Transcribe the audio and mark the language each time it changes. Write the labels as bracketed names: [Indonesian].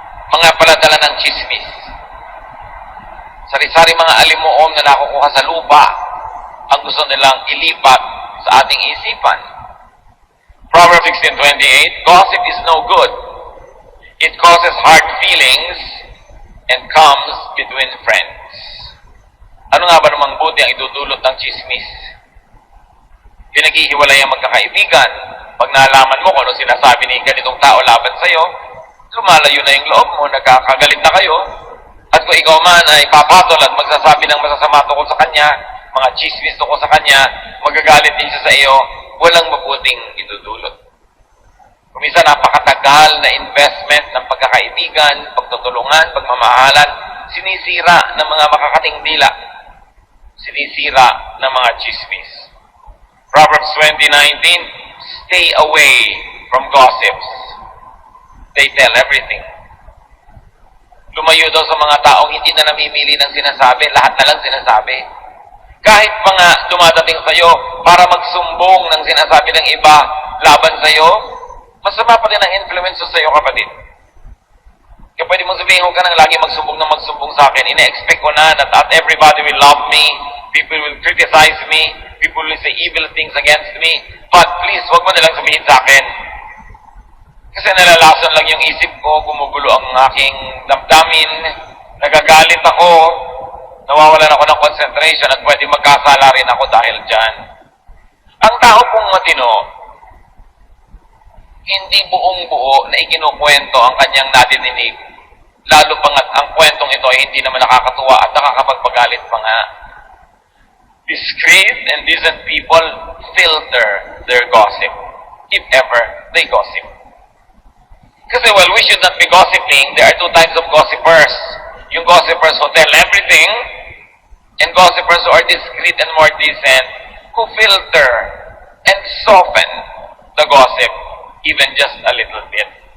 [Filipino] Mga paladala ng chismis. Sari-sari mga alimuom na nakukuha sa lupa ang gusto nilang ilipat sa ating isipan. [English] Proverbs 16:28, gossip is no good. It causes hard feelings and comes between friends. [Filipino] Ano nga ba namang buti ang idudulot ng chismis? Pinag-ihiwalay ang magkakaibigan. Pag nalaman mo kung ano sinasabi ni ganitong tao laban sa'yo, lumalayo na yung loob mo, nagkakagalit na kayo. At kung ikaw man ay papatol at magsasabi ng masasama tungkol sa kanya, mga chismis tungkol sa kanya, magagalit din siya sa iyo, walang mabuting idudulot. Kung minsan napakatagal na investment ng pagkakaibigan, pagtutulungan, pagmamahalan, sinisira ng mga makakating dila. Sinisira ng mga chismis. [English] Proverbs 20:19, stay away from gossips. They tell everything. [Filipino] Lumayo daw sa mga taong hindi na namimili ng sinasabi, lahat na lang sinasabi. Kahit mga dumadating sa iyo para magsumbong ng sinasabi ng iba laban sa iyo, masama pa din ang influence sa iyo, kapatid. Kaya pwede mong sabihin, huwag ka nang lagi magsumbong sa akin. [English] Ina-expect ko na that everybody will love me, people will criticize me, people will say evil things against me, but please, huwag mo nilang sabihin sa akin. [Filipino] Kasi nalalason lang yung isip ko, gumugulo ang aking damdamin, nagagalit ako, nawawalan ako ng concentration at pwede magkasala rin ako dahil dyan. Ang tao pong matino, hindi buong-buo na ikinukwento ang kanyang nadidinig, lalo pangat ang kwentong ito ay hindi naman nakakatuwa at nakakapagpagalit pa nga. [English] Discreet and decent people filter their gossip, if ever they gossip. Kasi while we should not be gossiping, there are two types of gossipers. Yung gossipers who tell everything, and gossipers who are discreet and more decent, who filter and soften the gossip, even just a little bit.